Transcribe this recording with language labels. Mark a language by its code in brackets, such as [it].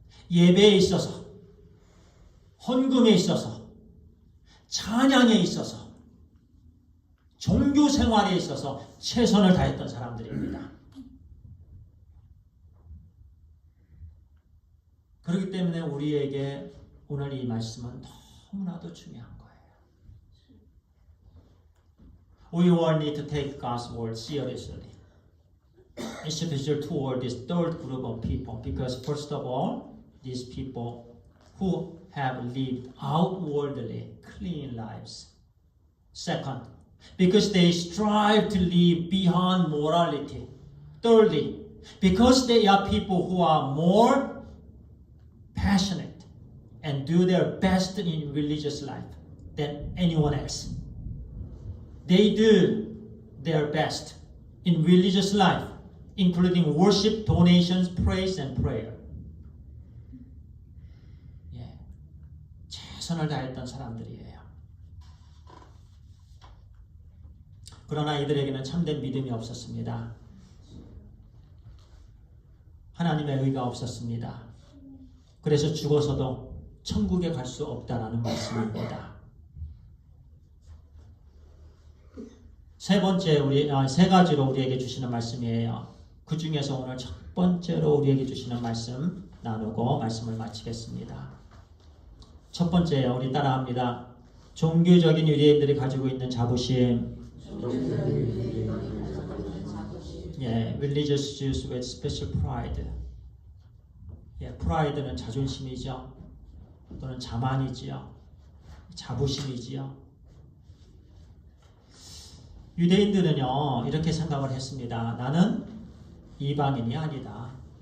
[ko] 예배에 있어서, 헌금에 있어서, 찬양에 있어서, 종교 생활에 있어서 최선을 다했던 사람들입니다. 그렇기 때문에 우리에게 오늘 이 말씀은 너무나도 중요한 거예요. [en] We all need to take God's word seriously, especially toward this third group of people, because first of all, these people who have lived outwardly clean lives. Second, because they strive to live beyond morality. Thirdly, because they are people who are more passionate and do their best in religious life than anyone else. They do their best in religious life, including worship, donations, praise, and prayer. [ko] 예, 최선을 다했던 사람들이에요. 그러나 이들에게는 참된 믿음이 없었습니다. 하나님의 의가 없었습니다. 그래서 죽어서도 천국에 갈 수 없다라는 말씀입니다. 세 가지로 우리에게 주시는 말씀이에요. 그 중에서 오늘 첫 번째로 우리에게 주시는 말씀 나누고 말씀을 마치겠습니다. 첫 번째요, 우리 따라합니다. 종교적인 유대인들이 가지고 있는 자부심. [en] 예, religious Jews with special pride. [ko] 예, pride는 자존심이죠. 또는 자만이지요. 자부심이지요. 유대인들은요, 이렇게 생각을 했습니다. 나는 이방인이 아니다.